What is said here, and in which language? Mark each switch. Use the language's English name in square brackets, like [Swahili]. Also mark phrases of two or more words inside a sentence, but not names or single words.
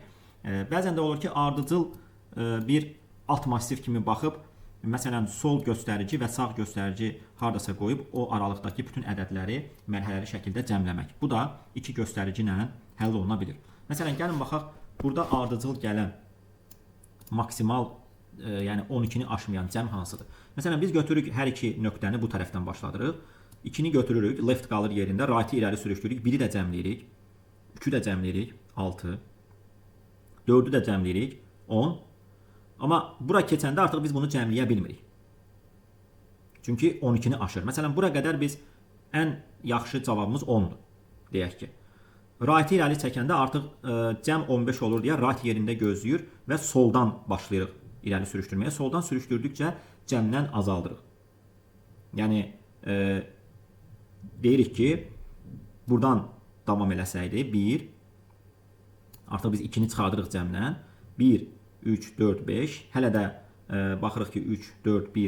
[Azerbaijani] Bəzən də olur ki, ardıcıl bir alt massiv kimi baxıb, məsələn, sol göstərici və sağ göstərici hardasa qoyub, o aralıqdakı bütün ədədləri mərhələli şəkildə cəmləmək. Bu da 2 göstərici ilə həll oluna bilir. Məsələn, gəlin baxaq, burada ardıcıl gələn maksimal yəni 12-ni aşmayan cəm hansıdır? Məsələn, biz götürürük hər iki nöqtəni bu tərəfdən başladırıq. 2-ni götürürük, left qalır yerində, right-i irəli sürüşdürürük. 1-i də cəmləyirik. 3-ü də cəmləyirik, 6. 4-ü də cəmləyirik, 10. Amma bura keçəndə artıq biz bunu cəmləyə bilmirik. Çünki 12-ni aşır. Məsələn, bura qədər biz ən yaxşı cavabımız 10-dur, deyək ki. Right-i irəli çəkəndə artıq cəm 15 olur deyə right yerində gözləyir və soldan başlayırıq irəli sürüşdürməyə. Soldan sürüşdürdükcə cəmdən azaldırıq. Yəni, deyirik ki, buradan davam eləsəydi, 1, artıq biz 2-ni çıxardırıq cəmdən, 1, 3, 4, 5, hələ də baxırıq ki, 3, 4, 1,